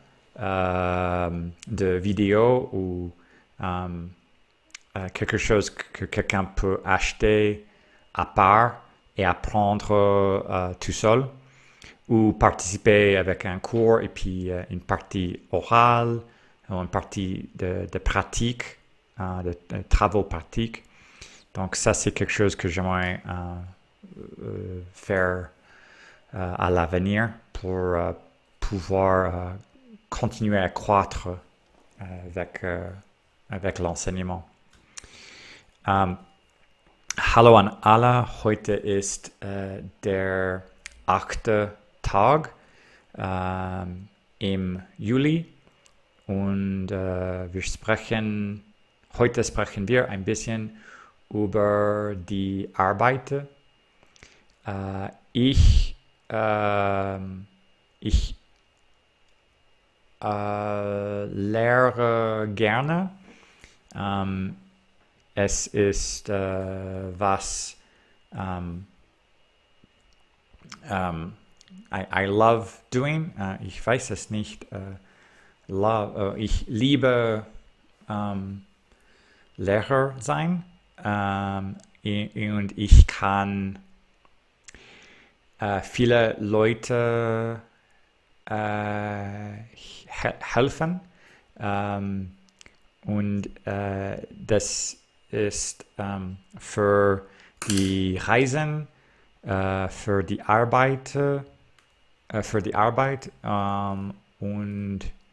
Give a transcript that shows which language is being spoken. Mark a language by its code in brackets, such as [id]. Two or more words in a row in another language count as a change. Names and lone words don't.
[fr] de vidéo ou quelque chose que quelqu'un peut acheter à part et apprendre tout seul ou participer avec un cours et puis une partie orale ou une partie de pratique, de travaux pratiques. Donc ça, c'est quelque chose que j'aimerais faire à l'avenir pour pouvoir continuer à croître avec l'enseignement. [de] Hallo an alle, heute ist der 8. Tag im Juli und heute sprechen wir ein bisschen über die Arbeit. Ich lehre gerne. Es ist [en] was I love doing. [de] Ich weiß es nicht. Ich liebe Lehrer sein und ich kann viele Leute helfen und das ist für die Reisen, für die Arbeit und